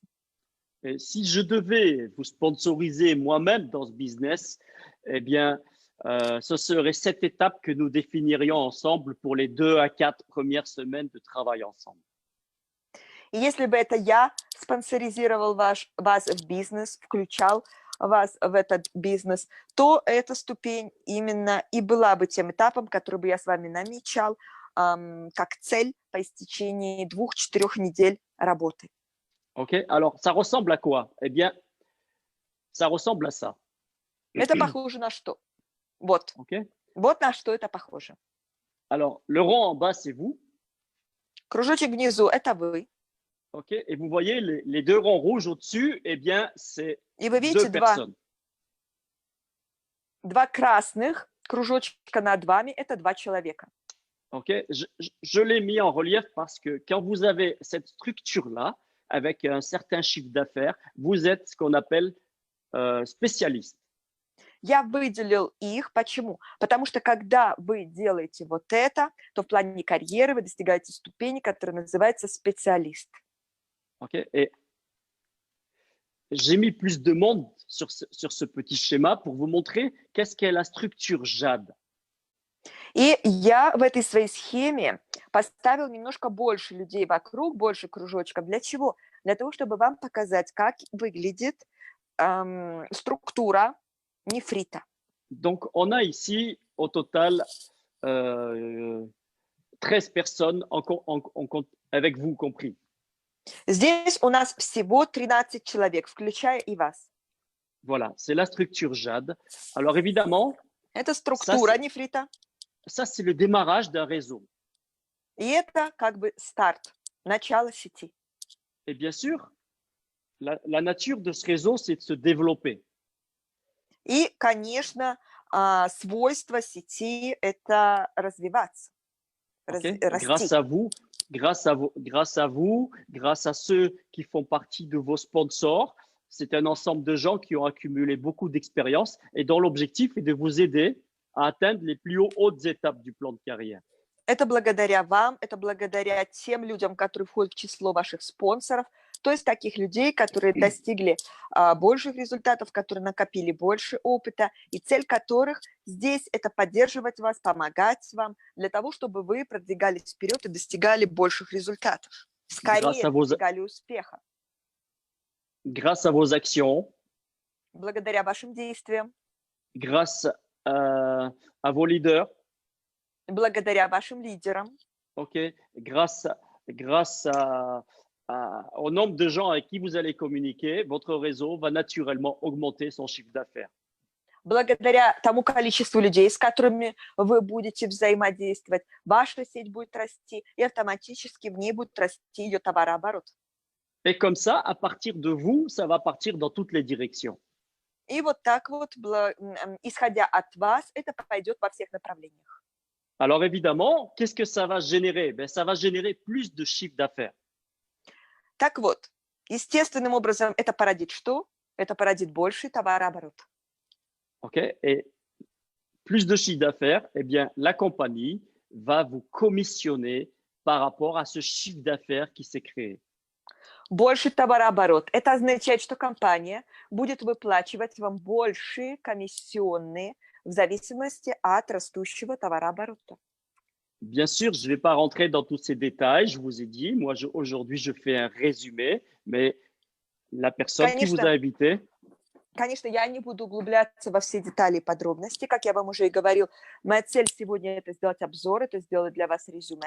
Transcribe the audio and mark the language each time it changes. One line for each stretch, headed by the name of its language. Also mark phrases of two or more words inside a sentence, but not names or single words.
French: Et si je devais vous sponsoriser moi-même dans ce business, eh bien, ce serait cette étape que nous définirions ensemble pour les 2 à 4 premières semaines de travail ensemble.
Russian: И если бы это я спонсоризировал вас в бизнес, включал вас в этот бизнес, то эта ступень именно и была бы тем этапом, который бы я с вами намечал как цель по истечении 2-4 недель работы.
French: OK? Alors, ça ressemble à quoi? Eh bien, ça ressemble à ça.
Russian: Это похоже на что? Вот. OK? Вот на что это похоже.
French: Alors, le rond en bas, c'est vous.
Russian: Кружочек внизу – это вы.
French: OK? Et vous voyez les 2 ronds rouges au-dessus, eh bien, c'est
Russian: И вы 2 видите
French: personnes.
Russian: два красных кружочка над вами – это 2 человека.
French: OK? Je l'ai mis en relief parce que quand vous avez cette structure-là, avec un certain chiffre d'affaires, vous êtes ce qu'on appelle spécialiste.
Russian: Я выделил их. Почему? Потому что когда вы делаете вот это, то в плане карьеры вы достигаете ступени, которая называется специалист.
French: OK? Et j'ai mis plus de monde sur ce petit schéma pour vous montrer qu'est-ce qu'est la structure JAD.
Russian: И я в этой своей схеме поставил немножко больше людей вокруг, больше кружочков. Для чего? Для того, чтобы вам показать, как выглядит структура нефрита.
French: Donc, on a ici au total 13 personnes avec vous compris.
Russian: Здесь у нас всего 13 человек, включая и вас.
French: Voilà, c'est la structure JAD. Alors, évidemment,
Russian: это структура нефрита.
French: Ça, c'est le démarrage d'un réseau.
Russian: И это как бы старт, начало сети.
French: Et bien sûr, la nature de ce réseau, c'est de se développer.
Russian: И, конечно, свойство сети – это развиваться, Okay? расти.
French: Grâce à vous, grâce à ceux qui font partie de vos sponsors, c'est un ensemble de gens qui ont accumulé beaucoup d'expérience et dont l'objectif est de vous aider à atteindre les plus hautes étapes du plan de carrière.
Russian: Это благодаря вам, это благодаря тем людям, которые входят в число ваших спонсоров, то есть таких людей, которые достигли больших результатов, которые накопили больше опыта, и цель которых здесь – это поддерживать вас, помогать вам, для того, чтобы вы продвигались вперед и достигали больших результатов, скорее достигали успеха.
French: Grâce à vos actions,
Russian: благодаря вашим действиям,
French: grâce à vos leaders,
Russian: благодаря вашим лидерам,
French: okay, grâce au nombre de gens avec qui vous allez communiquer, votre réseau va naturellement augmenter son chiffre d'affaires.
Russian: Благодаря тому количеству людей, с которыми вы будете взаимодействовать, ваша сеть будет расти, и автоматически в ней будет расти ее товарооборот.
French: Et comme ça, à partir de vous, ça va partir dans toutes les directions.
Russian: И вот так вот, исходя от вас, это пойдет во всех направлениях.
French: Alors évidemment, qu'est-ce que ça va générer? Ben, ça va générer plus de chiffre d'affaires.
Russian: Так вот, естественным образом это породит что? Это породит больший товарооборот.
French: OK? Et plus de chiffre d'affaires, eh bien, la compagnie va vous commissionner par rapport à ce chiffre d'affaires qui s'est créé.
Russian: Больший товарооборот. Это означает, что компания будет выплачивать вам большие комиссионные в зависимости от растущего товарооборота.
French: Bien sûr, je ne vais pas rentrer dans tous ces détails. Je vous ai dit, moi, aujourd'hui, je fais un résumé, mais la personne qui vous a invité…
Russian: Конечно, я не буду углубляться во все детали и подробности. Как я вам уже и говорил, моя цель сегодня – это сделать обзор, это сделать для вас резюме.